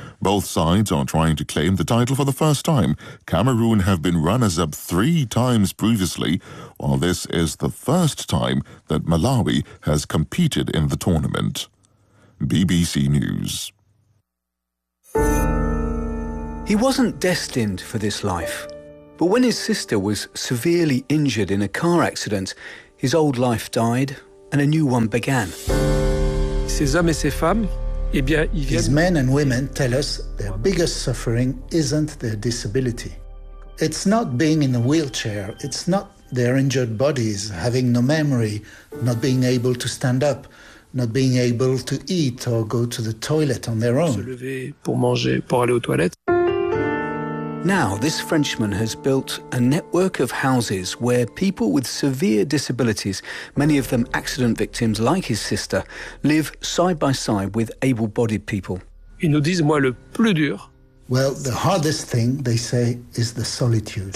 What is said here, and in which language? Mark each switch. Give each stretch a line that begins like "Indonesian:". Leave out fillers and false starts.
English: Both sides are trying to claim the title for the first time. Cameroon have been runners-up 3 times previously, while this is the first time that Malawi has competed in the tournament. BBC News. He wasn't destined for this life, but when his sister was severely injured in a car accident, his old life died, and a new one began.
French: Ces hommes et ces femmes, eh bien, ils viennent...
English: These men and women tell us their biggest suffering isn't their disability. It's not being in a wheelchair, it's not their injured bodies, having no memory, not being able to stand up, not being able to eat or go to the toilet on their own.
French: Se lever pour manger, pour aller aux toilettes.
English: Now, this Frenchman has built a network of houses where people with severe disabilities, many of them accident victims like his sister, live side by side with able-bodied people.
French: Ils nous disent, moi, le plus dur.
English: Well, the hardest thing, they say, is the solitude.